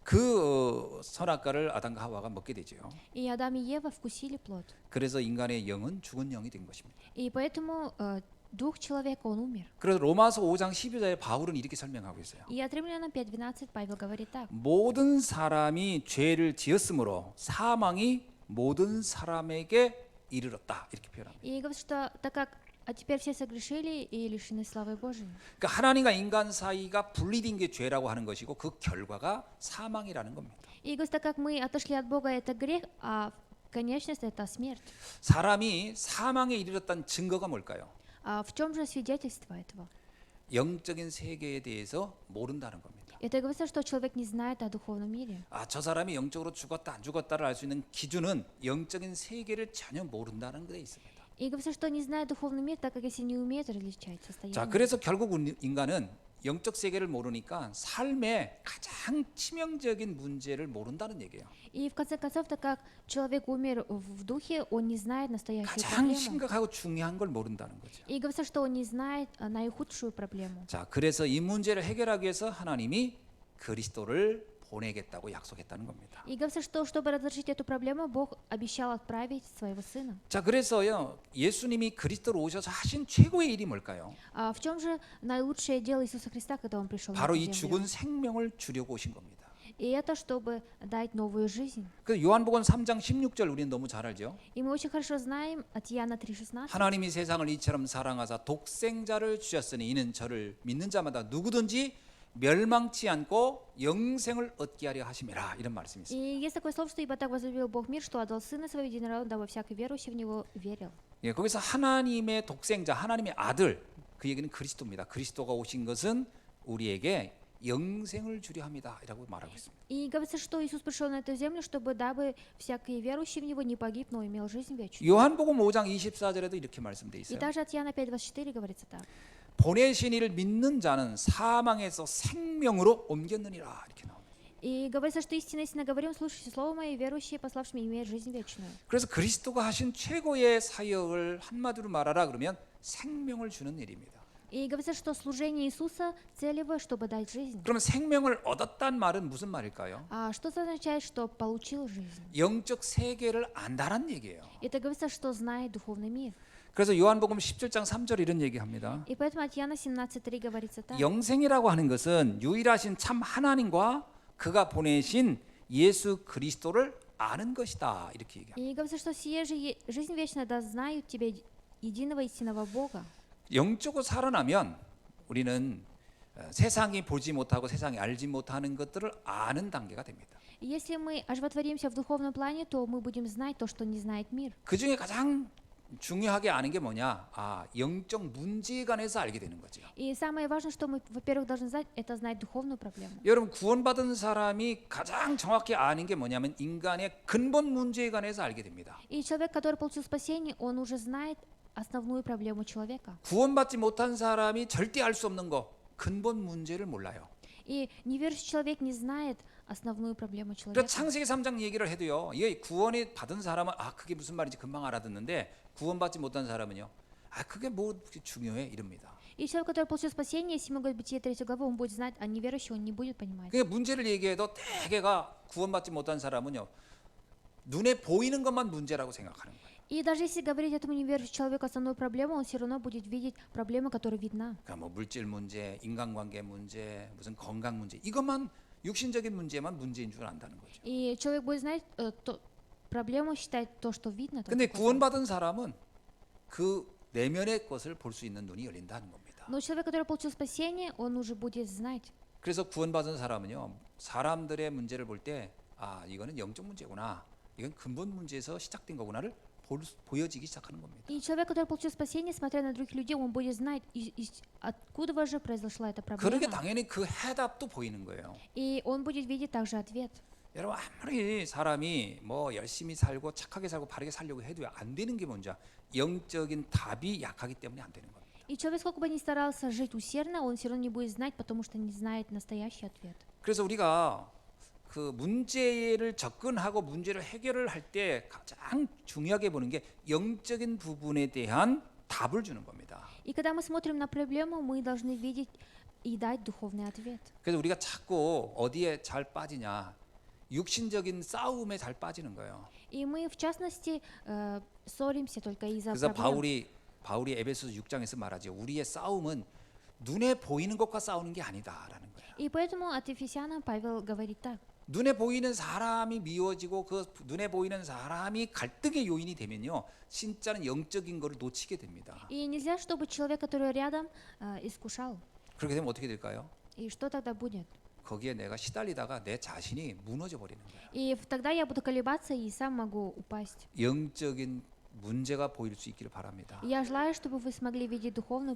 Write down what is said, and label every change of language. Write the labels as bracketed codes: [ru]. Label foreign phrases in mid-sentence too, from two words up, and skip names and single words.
[ko] 그 선악과를 아담과 하와가 먹게 되죠. [ru] И Адам и Ева вкусили плод. [ko] 그래서 인간의 영은 죽은 영이 된 것입니다. [ru] И поэтому дух человека, он умер. [ko] 그래서 로마서 5장 12절에 바울은 이렇게 설명하고 있어요. [ru] И от Римлянам 5:12 Павел говорит так. [ko] 모든 사람이 죄를 지었으므로 사망이 모든 사람에게 이르렀다 이렇게 표현합니다. [ru] И говорит, что так как теперь все согрешили и лишены славы Божией. [ko] 그러니까 하나님과 인간 사이가 분리된 게 죄라고 하는 것이고 그 결과가 사망이라는 겁니다. [ru] И говорит, так как мы отошли от Бога, это грех, а конечность это смерть. [ko] 사람이 사망에 이르렀다는 증거가 뭘까요? [ru] А в чем же свидетельство этого? [ko] 영적인 세계에 대해서 모른다는 겁니다. [ru] Это говорится, что человек не знает о духовном мире. [ko] 저 사람이 영적으로 죽었다 안 죽었다를 알 수 있는 기준은 영적인 세계를 전혀 모른다는 데 있습니다. [ru] И говорится, что не знает духовный мир, так как если не умеет различать состояние. [ko] 자, 그래서 결국 인간은 영적 세계를 모르니까 삶의 가장 치명적인 문제를 모른다는 얘기예요. [ru] И в конце концов, так как человек умер в духе, он не знает настоящую [ko] 가장 [ru] проблему. [ko] 심각하고 중요한 걸 모른다는 거죠. [ru] И говорится, что он не знает наихудшую проблему. [ko] 자, 그래서 이 문제를 해결하기 위해서 하나님이 그리스도를 보내겠다고 약속했다는 겁니다. [ru] И говорится, что чтобы разрешить эту проблему, Бог обещал отправить своего сына. [ko] 자, 그래서요 예수님이 그리스도로 오셔서 하신 최고의 일이 뭘까요? [ru] А в чем же наилучшее дело Иисуса Христа, когда он пришел [ko] 바로 [ru] на [ko] 이 [ru] эту [ko] 죽은 [ru] землю? [ko] 생명을 주려고 오신 겁니다. [ru] И это чтобы дать новую жизнь. [ko] 그 요한복음 3장 16절 우리는 너무 잘 알죠. [ru] И мы очень хорошо знаем от Иоанна 3:16. [ko] 하나님이 세상을 이처럼 사랑하사 독생자를 주셨으니 이는 저를 믿는 자마다 누구든지 멸망치 않고 영생을 얻게 하려 하심이라 이런 말씀이 있습니다. [ru] И есть такое слово, что ибо так возлюбил Бог мир, что отдал Сына Своего единородного, дабы всякий верующий в Него верил. [ko] 예, 거기서 하나님의 독생자, 하나님의 아들 그 얘기는 그리스도입니다. 그리스도가 오신 것은 우리에게 영생을 주려 합니다라고 말하고 있습니다. [ru] И говорится, что Иисус пришел на эту землю, чтобы дабы всякий верующий в Него не погиб, но имел жизнь вечную. [ko] 요한복음 5장 24절에도 이렇게 말씀돼 [ru] И [ko] 있어요. [ru] также от Иоанна 5:24 говорится так. [ko] 보내신 이를 믿는 자는 사망에서 생명으로 옮겼느니라 이렇게 나옵니다. [ru] И говорится, что истинно говорим, слушайте слово мое, верующие, пославшими, имеют жизнь вечную. [ko] 그래서 그리스도가 하신 최고의 사역을 한마디로 말하라 그러면 생명을 주는 일입니다. [ru] И говорится, что служение Иисуса целевое, чтобы дать жизнь. [ko] 그러면 생명을 얻었단 말은 무슨 말일까요? [ru] А что это означает, что получил жизнь? [ko] 영적 세계를 안다란 얘기예요. [ru] Это говорится, что знает духовный мир. [ko] 그래서 요한복음 17장 3절 이런 얘기합니다. [ru] И поэтому от Иоанна 17:3 говорится так. [ko] 영생이라고 하는 것은 유일하신 참 하나님과 그가 보내신 예수 그리스도를 아는 것이다. 이렇게 얘기합니다. [ru] И говорится, что сие же жизнь вечная, да знают тебя единого истинного Бога. [ko] 영적으로 살아나면 우리는 세상이 보지 못하고 세상이 알지 못하는 것들을 아는 단계가 됩니다. [ru] И если мы оживотворимся в духовном плане, то мы будем знать то, что не знает мир. [ko] 그 중에 가장 중요하게 아는 게 뭐냐? 영적 문제에 관해서 알게 되는 거죠. [ru] И самое важное, что мы, во-первых, должны знать, это знать духовную проблему. [ko] 여러분 구원받은 사람이 가장 정확히 아는 게 뭐냐면 인간의 근본 문제에 관해서 알게 됩니다. [ru] И человек, который получил спасение, он уже знает основную проблему человека. [ko] 구원받지 못한 사람이 절대 알 수 없는 거 근본 문제를 몰라요. [ru] И неверующий человек не знает основную проблему человека. [ko] 그러니까 창세기 3장 얘기를 해도요. 이 구원이 받은 사람은 그게 무슨 말인지 금방 알아듣는데 구원받지 못한 사람은요. 그게 뭐 중요해 이럽니다. [ru] И человек, который получил спасение, если мы говорим Бытие 3 главы, он будет знать, а неверующий он не будет понимать. [ko] 그러니까 문제를 얘기해도 대개가 구원받지 못한 사람은요. 눈에 보이는 것만 문제라고 생각하는 거예요. [ru] И даже если говорить этому неверующему человеку основную проблему, он все равно будет видеть проблему, которая видна. [ko] 그러니까 뭐 물질 문제, 인간관계 문제, 무슨 건강 문제 이것만 육신적인 문제만 문제인 줄 안다는 거죠. [ru] И человек будет знать проблему, считать то, что видно. [ko] 근데 구원받은 사람은 그 내면의 것을 볼 수 있는 눈이 열린다는 겁니다. [ru] Но человек, который получил спасение, он уже будет знать. [ko] 그래서 구원받은 사람은요. 사람들의 문제를 볼 때 이거는 영적 문제구나. 이건 근본 문제에서 시작된 거구나를 보여지기 시작하는 겁니다. [ru] И человек, который получил спасение, смотря на других людей, он будет знать, откуда же произошла эта [ko] 그러게 [ru] проблема. [ko] 당연히 그 해답도 보이는 거예요. [ru] И он будет видеть также ответ. [ko] 여러분 아무리 사람이 뭐 열심히 살고 착하게 살고 바르게 살려고 해도 안 되는 게 뭔지 영적인 답이 약하기 때문에 안 되는 겁니다. [ru] И человек, сколько бы ни старался жить усердно, он все равно не будет знать, потому что не знает настоящий ответ. [ko] 그래서 우리가 그 문제를 접근하고 문제를 해결을 할 때 가장 중요하게 보는 게 영적인 부분에 대한 답을 주는 겁니다. [ru] И когда мы смотрим на проблему, мы должны видеть и дать духовный ответ. [ko] 그래서 우리가 자꾸 어디에 잘 빠지냐? 육신적인 싸움에 잘 빠지는 거예요. [ru] И мы, в частности, ссоримся только из-за [ko] 그래서 [ru] проблем. [ko] 바울이 에베소서 6장에서 말하죠. 우리의 싸움은 눈에 보이는 것과 싸우는 게 아니다라는 거예요. [ru] И поэтому от Ефесянам Павел говорит так. [ko] 눈에 보이는 사람이 미워지고 그 눈에 보이는 사람이 갈등의 요인이 되면요. 진짜는 영적인 거를 놓치게 됩니다. [ru] И нельзя, чтобы человек, который рядом, искушал. [ko] 그렇게 되면 어떻게 될까요? [ru] И что тогда будет? [ko] 거기에 내가 시달리다가 내 자신이 무너져 버리는 거예요. [ru] И тогда я буду колебаться и сам могу упасть. [ko] 영적인 문제가 보일 수 있기를 바랍니다. [ru] Я желаю, чтобы вы смогли видеть духовную